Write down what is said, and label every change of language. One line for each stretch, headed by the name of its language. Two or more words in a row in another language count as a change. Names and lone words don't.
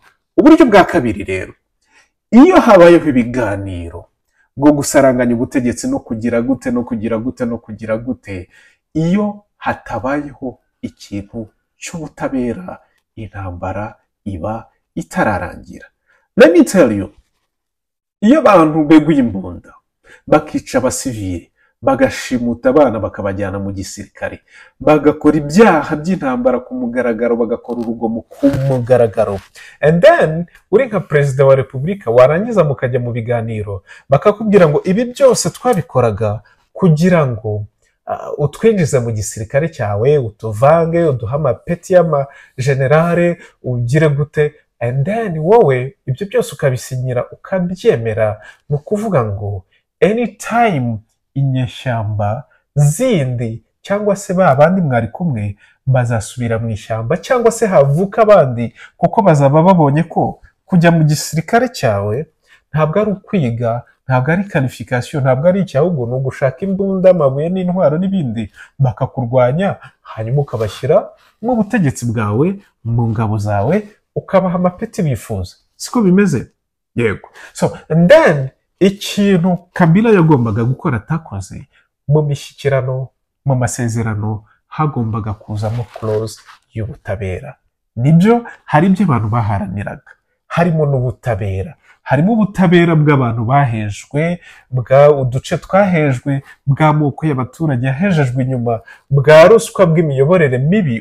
Kinyarwanda: Uburyo bwa kabiri rero, iyo habayeho ibiganiro bwo gusaranganya ubutegetsi no kugira gute, iyo hatabayeho ikintu cy'ubutabera, intambara iba itararangira.
English: Let me tell you,
Kinyarwanda: iyo abantu beguye imbunda bakica abasivili, bagashimuta abana bakabajyana mu gisirikare, bagakora ibyaha by'intambara ku mugaragaro, bagakora urugomo ku mugaragaro,
English: and then
Kinyarwanda: uri nka perezida wa repubulika warangiza mukajya mu biganiro, bakakubwira ngo ibi byose twabikoraga kugira ngo utwinjize mu gisirikare cyawe, utuvange, uduha amapeti y'amajenerale, ugire gute,
English: and then
Kinyarwanda: wowe ibyo byose ukabisinyira ukabyemera. Ni ukuvuga ngo anytime inyeshyamba zindi cyangwa se ba bandi mwari kumwe bazasubira mu ishyamba, cyangwa se havuka abandi, kuko bazaba babonye ko kujya mu gisirikare cyawe ntabwo ari ukwiga, ntabwo ari qualification, ntabwo ari icyahubwo, ni ugushaka imbunda, amabuye n'intwaro n'ibindi, bakakurwanya, hanyuma ukabashyira mu butegetsi bwawe, mu ngabo zawe, ukabaha amapeti bifuza. Siko bimeze? Yego.
English: So and then
Kinyarwanda: ikintu Kabila yagombaga gukora atakoze mu mishyikirano, mu masezerano, hagombaga kuzamo clause y'ubutabera. Nibyo hari ibyo abantu baharaniraga, harimo n'ubutabera, harimo ubutabera bw'abantu bahejwe, bwa uduce twahejwe, bw'amoko y'abaturage yahejejwe inyuma, bwa ruswa, bw'imiyoborere mibi.